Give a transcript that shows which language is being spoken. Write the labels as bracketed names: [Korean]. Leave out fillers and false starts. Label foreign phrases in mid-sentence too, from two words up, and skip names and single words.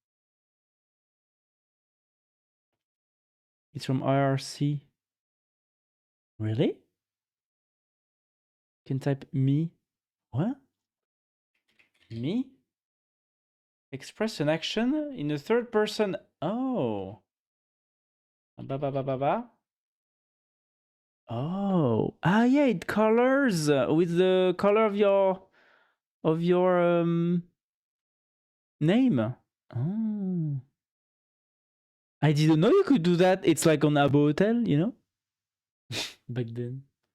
[English] It's from IRC. Really? Can type me. What? Me? Express an action in the third person. Oh. Ba ba ba ba ba. Oh. Ah, yeah, it colors with the color of your name. Oh. I didn't know you could do that. It's like on Abo Hotel, back then.